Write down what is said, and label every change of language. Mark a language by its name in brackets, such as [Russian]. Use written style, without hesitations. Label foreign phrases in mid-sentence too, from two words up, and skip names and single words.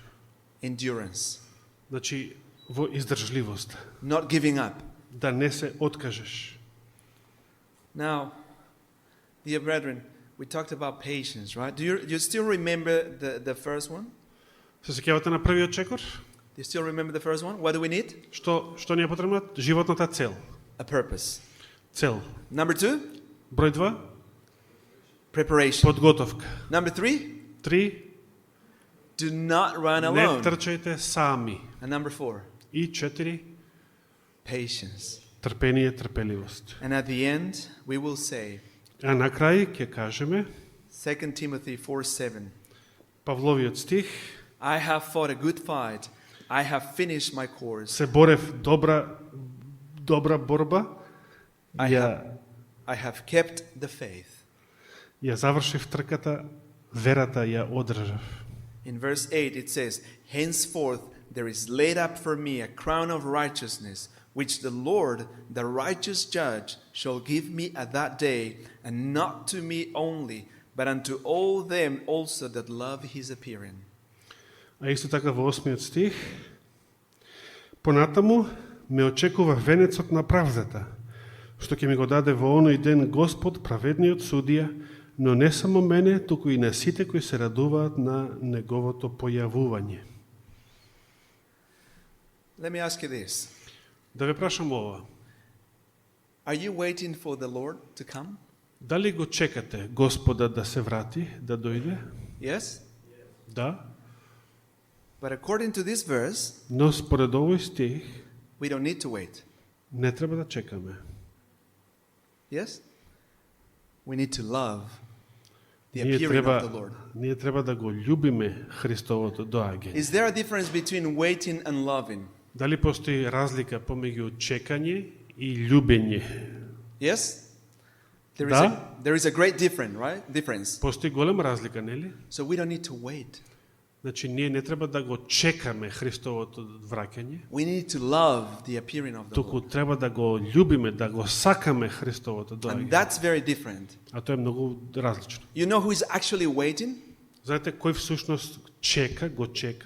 [English] Endurance, [Macedonian] Значи, во издржливост. [English] not giving up. [Macedonian] Да не се откажеш. [English] Now, dear brethren, we talked about patience, right? Do you still remember the first one? [Macedonian] Се сеќавате на првиот чекор? [English] Do you still remember the first one? What do we need? [Macedonian] Што ни е потребно? Животната цел. [English] A purpose. [Macedonian] Цел. [English] Number 2, [Macedonian] Број 2, [English] preparation. [Macedonian] подготовка. [English] Number 3, [Macedonian] 3, [English] do not run [Macedonian] не [English] alone. [Macedonian] трчајте сами. [English] And number 4, [Macedonian] И 4, [English] patience. [Macedonian] трпение, трпеливост. [English] And at the end, we will say, [Macedonian] А на крај ќе кажеме [English] 2 Timothy 4:7, [Macedonian] Павловиот стих: [English] I have fought a good fight. I have finished my course. [Macedonian] се борев добра борба, [English] I have kept the faith. [Macedonian] ја завршив трката, верата ја одржав. [English] In verse 8 it says, Henceforth there is laid up for me a crown of righteousness, which the Lord, the righteous judge, shall give me at that day, and not to me only, but unto all them also that love his appearing. [Macedonian] А исто така во 8 стих: Понатаму ме очекува венецот на правдата, што ќе ми го даде во оној ден Господ, праведниот судија, но не само мене, туку и на сите кои се радуваат на неговото појавување. [English] Let me ask you this. [Macedonian] Да ве прашам ова: [English] Are you waiting for the Lord to come? [Macedonian] дали го чекате Господа да се врати, да дојде? [English] Yes? [Macedonian] Да. [English] But according to this verse, [Macedonian] Но според овој стих [English] we don't need to wait. [Macedonian] не треба да чекаме. [English] Yes? We need to love the appearing of the Lord. [Macedonian] Ние треба да го љубиме Христовото доаѓање. [English] Is there a difference between waiting and loving? [Macedonian] Дали постои разлика помеѓу чекање и љубење? [English] Yes? [Macedonian] Да. [English] There is a great difference, right? Difference. [Macedonian] Постои голема разлика, нели? [English] So we don't need to wait. [Macedonian] Значи ние не треба да го чекаме Христовото враќање, [English] We need to love the appearing of the [Macedonian] туку [English] Lord. [Macedonian] треба да го љубиме, да го сакаме Христовото [English] And [Macedonian] доаѓање. [English] that's very different. [Macedonian] А тоа е многу различно. [English] You know who is actually waiting? [Macedonian] Знаете кој всушност го чека?